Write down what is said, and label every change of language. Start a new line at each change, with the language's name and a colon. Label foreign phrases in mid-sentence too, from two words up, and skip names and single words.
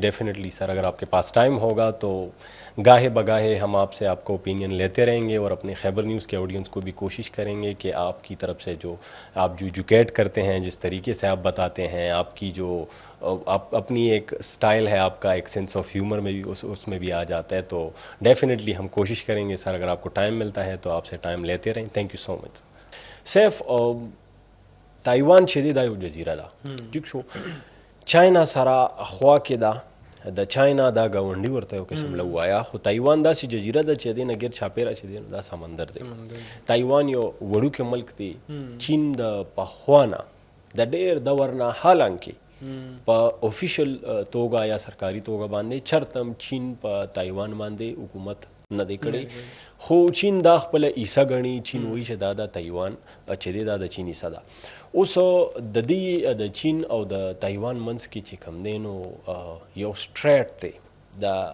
Urdu: ڈیفینیٹلی سر، اگر آپ کے پاس ٹائم ہوگا تو گاہے بگاہے ہم آپ سے آپ کو اوپینین لیتے رہیں گے اور اپنے خیبر نیوز کے آڈیئنس کو بھی کوشش کریں گے کہ آپ کی طرف سے جو آپ جو ایجوکیٹ کرتے ہیں، جس طریقے سے آپ بتاتے ہیں، آپ کی جو آپ اپنی ایک اسٹائل ہے، آپ کا ایک
English: sense of humor
Urdu: میں بھی اس میں بھی آ جاتا ہے. تو ڈیفینیٹلی ہم کوشش کریں گے سر، اگر آپ کو ٹائم ملتا ہے تو آپ سے ٹائم لیتے رہیں.
English: Thank you so much.
Urdu: सैफ,
Pashto: تایوان چې دی دا یو جزیره ده ټیک شو چاینا سره خوا کې ده د چاینا دا ګاونډي ورته یو قسم له ووایه خو تایوان داسې جزیره ده چې د دې نه ګیر چاپېره چې دی نو دا سمندر دی تایوان یو وړوکی ملک دی چین د پخوا نه د ډېر دور نه حالانکې په اوفیشل توګه یا سرکاري توګه باندې چرتم چین په تایوان باندې حکومت نه دی کړی خو چین دا خپله عیسه ګڼي چین وایي چې دا د تایوان چې دی دا د چین عیسه ده اوس د دې د چین او د تایوان منځ کې چې کوم دی نو یو سټریټ دی دا